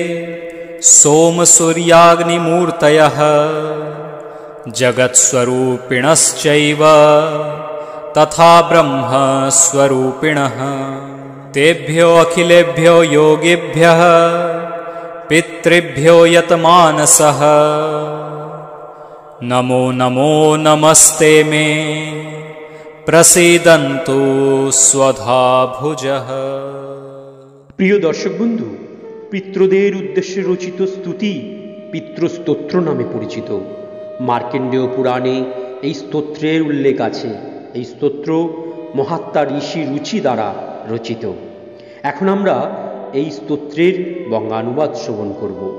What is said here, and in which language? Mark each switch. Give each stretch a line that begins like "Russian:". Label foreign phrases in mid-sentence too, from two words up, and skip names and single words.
Sanskrit: सोमसूर्याग्निमूर्तयः जगत्स्वरूपिणश्चैव तथा ब्रह्मस्वरूपिणः तेभ्यो अखिलेभ्यो योगिभ्यः पितृभ्यो यतमानसः नमो नमो नमस्ते मे प्रसीदन्तु स्वधा भुजः।
Bangla: প্রিয় দর্শক বন্ধু, পিতৃদের উদ্দেশ্যে রচিত স্তুতি পিতৃস্তোত্র নামে পরিচিত। মার্কণ্ডেয় পুরাণে এই স্তোত্রের উল্লেখ আছে। এই স্তোত্র মহাত্মা ঋষি রুচি দ্বারা রচিত। এখন আমরা এই স্তোত্রের বঙ্গানুবাদ শ্রবণ করব।